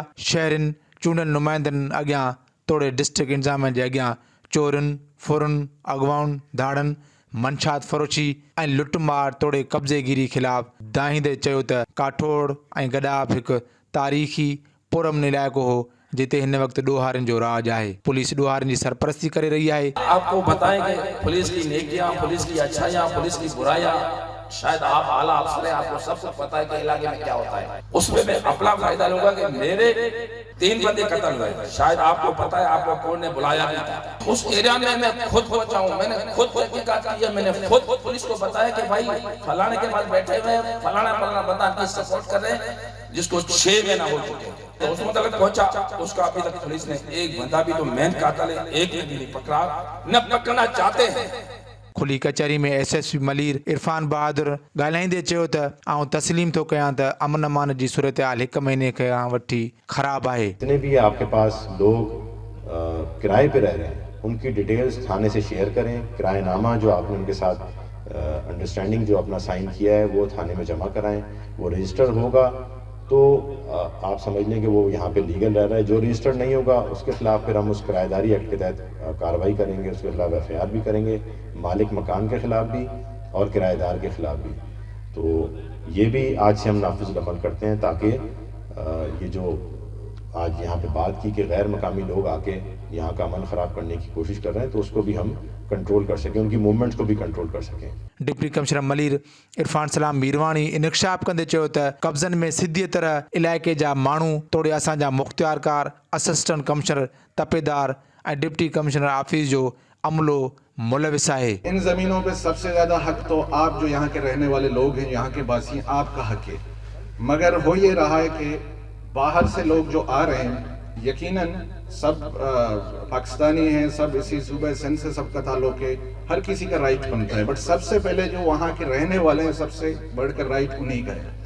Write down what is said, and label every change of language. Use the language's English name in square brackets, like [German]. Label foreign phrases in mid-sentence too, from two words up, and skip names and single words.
[Sindhi] शहरनि चूंडियल नुमाइंदनि अॻियां तोड़े डिस्ट्रिक्ट इंतज़ामिया जे अॻियां चोरनि, फुरनि, अॻवाउनि, धाड़नि, मंशात फरोशी ऐं लुटमार तोड़े कब्ज़ेगिरी ख़िलाफ़ दाहींदे चयो त काठोड़ ऐं गडाप हिकु तारीख़ी पुरअमन इलाइक़ो हो जिते हिन वक़्तु ॾोहारियुनि जो राज आहे। पुलिस ॾोहारियुनि जी सरपरस्ती करे रही आहे। [Urdu] آپ کو بتائیں کہ پولیس کی نیکیاں، پولیس کی اچھائیاں، پولیس کی برائیاں، شاید آپ اعلیٰ افسر ہیں، آپ کو سب کچھ پتا ہے کہ علاقے میں کیا ہوتا ہے. اس میں میں اپنا فائدہ لوں گا کہ میرے 3 بندے قتل ہوئے، شاید آپ کو پتا ہے، آپ کو کورٹ نے بلایا بھی تھا. اس ایریا میں میں خود پہنچا ہوں، میں نے خود تحقیقات کی ہے، میں نے خود پولیس کو بتایا کہ بھائی فلانے کے پاس بیٹھے ہوئے ہیں، فلانا بندہ آپ کی سپورٹ کر رہے ہیں، جس کو 6 مہینہ ہو چکے ہیں. تو اس مطلب پہنچا، اس کا ابھی تک پولیس نے ایک بندہ بھی، تو مین قاتل ہے، ایک نے بھی نہیں پکڑا، نہ پکڑنا چاہتے ہیں. [Sindhi] खुली कचहरी में SSP मलीर इरफान बहादुर ॻाल्हाईंदे चयो त आउं तस्लीम थो कयां त अमन अमान जी सूरतहाल 1 महीने खां वठी ख़राब आहे। [Urdu] جتنے بھی آپ کے پاس لوگ کرائے پہ رہ رہے ہیں ان کی ڈیٹیلز تھانے سے شیئر کریں. کرایہ نامہ جو آپ نے ان کے ساتھ انڈرسٹینڈنگ جو اپنا سائن کیا ہے وہ تھانے میں جمع کرائیں. وہ رجسٹر ہوگا تو آپ سمجھ لیں کہ وہ یہاں پہ لیگل رہ رہا ہے. جو رجسٹرڈ نہیں ہوگا اس کے خلاف پھر ہم اس کرایہ داری ایکٹ کے تحت کارروائی کریں گے، اس کے خلاف FIR بھی کریں گے، مالک مکان کے خلاف بھی اور کرایہ دار کے خلاف بھی. تو یہ بھی آج سے ہم نافذ عمل کرتے ہیں تاکہ یہ جو آج یہاں پہ بات کی کہ غیر مقامی لوگ آ کے یہاں کا امن خراب کرنے کی کوشش کر رہے ہیں تو اس کو بھی ہم کنٹرول کر سکیں، ان کی موومنٹس کو بھی کنٹرول کر سکیں. [Sindhi] डिप्टी कमिश्नर मलीर इरफान सलाम मीरवाणी इंकशाफ कंदे चयो त कब्ज़नि में सिधी तरह इलाइक़े जा माण्हू तोड़े असांजा मुख्तियारकार, असिस्टेंट कमिश्नर, तपेदार ऐं डिप्टी कमिश्नर ऑफिस जो अमलो मुलविस आहे। [Urdu] ان زمینوں پہ سب سے زیادہ حق تو آپ جو یہاں کے رہنے والے لوگ ہیں، یہاں کے واسی، آپ کا حق ہے. مگر ہو یہ رہا ہے کہ باہر سے لوگ جو آ رہے ہیں، یقیناً سب پاکستانی ہیں، سب اسی صوبے سندھ سے سب کا تعلق ہے، ہر کسی کا رائٹ بنتا ہے، بٹ سب سے پہلے جو وہاں کے رہنے والے ہیں سب سے بڑھ کر رائٹ انہی کا ہے.